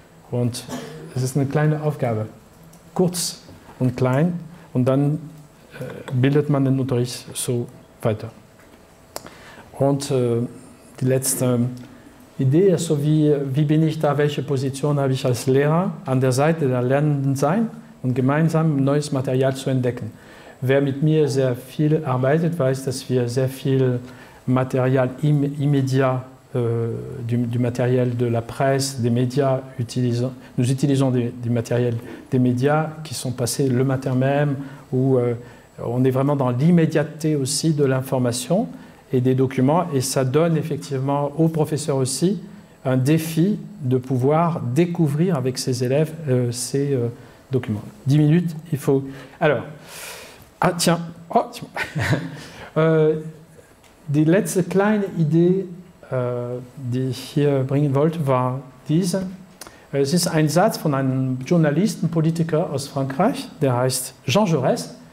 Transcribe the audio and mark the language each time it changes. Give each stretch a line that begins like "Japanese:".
German: Und es ist eine kleine Aufgabe, kurz und klein, und dann bildet man den Unterricht so weiter. Und die letzte Idee, also wie bin ich da, welche Position habe ich als Lehrer an der Seite der Lernenden sein und gemeinsam neues Material zu entdecken. Wer mit mir sehr viel arbeitet, weiß, dass wir sehr viel Material
French: immédiat, du matériel de la presse, des médias, nous utilisons du matériel des médias qui sont passés le matin même, où on est vraiment dans l'immédiateté aussi de l'information et des documents, et ça donne effectivement aux professeurs aussi un défi de pouvoir découvrir avec ses élèves ces documents. 10 minutes, il faut... Alors, ah tiens,
German: die letzte kleine Idee, die ich hier bringen wollte, war diese. Es ist ein Satz von einem Journalisten, Politiker aus Frankreich, der heißt Jean Jaurès.